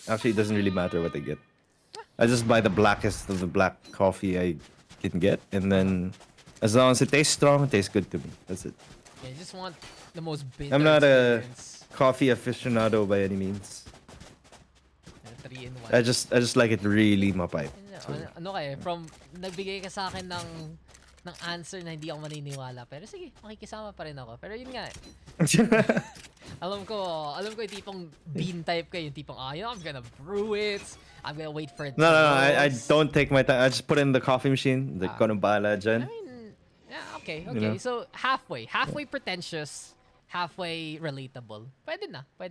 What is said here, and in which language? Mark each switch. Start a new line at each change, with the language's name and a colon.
English: Actually, it doesn't really matter what I get. I just buy the blackest of the black coffee I can get, and then as long as it tastes strong, it tastes good to me. That's it. Yeah, you just want the most bitter I'm not a experience. coffee aficionado by any means. 3-in-1. I just like it really
Filipino: mapait. Ano kaya? From nagbigay ka sa akin ng answer na hindi ako maniniwala. Pero sige, makikisama pa rin ako. Pero yun nga. alam ko yung tipong bean type ka, yung tipong,
English: I'm gonna brew it. I'm gonna wait for it. No, I don't take my time. I just put it in the coffee machine. The I
Filipino: konobala dyan.
English: mean, yeah, okay. You know? So halfway pretentious, halfway relatable.
Filipino: Pwede na.